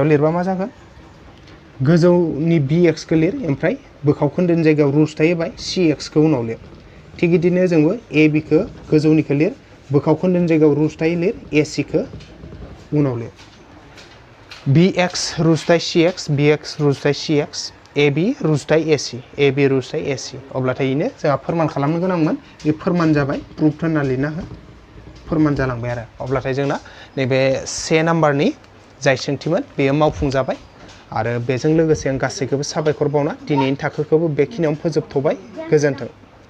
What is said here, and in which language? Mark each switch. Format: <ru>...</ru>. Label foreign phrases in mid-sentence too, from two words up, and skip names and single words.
<brx>लिरबा मा जागोन गोजौनि bx खौ लिर ओमफ्राय बोखाव खोन्दोनि जायगायाव रुस्टाय होबाय cx खौ उनाव लिर थिग बिदिनो जोंबो ab खौ गोजौनिखौ लिर बोखाव खोन्दोनि जायगायाव रुस्टाय लिर ac खौ उनाव लिर bx रुस्टाय cx bx रुस्टाय cx ab रुस्टाय ac ab रुस्टाय ac अब्लाथाय इनो जोंहा फोरमान खालामनो गोनांमोन बे फोरमान जाबाय प्रुफ होनना लिरना हो फोरमान जालांबाय आरो अब्लाथाय जोंना नैबे से नाम्बारनि जाय सोंथिमोन बेयो मावफुंजाबाय आरो बेजों लोगोसे आं गासैखौबो साबायखर बावना दिनैनि थाखोखौबो बेखिनियावनो फोजोबथ'बाय गोजोन्थों।</brx>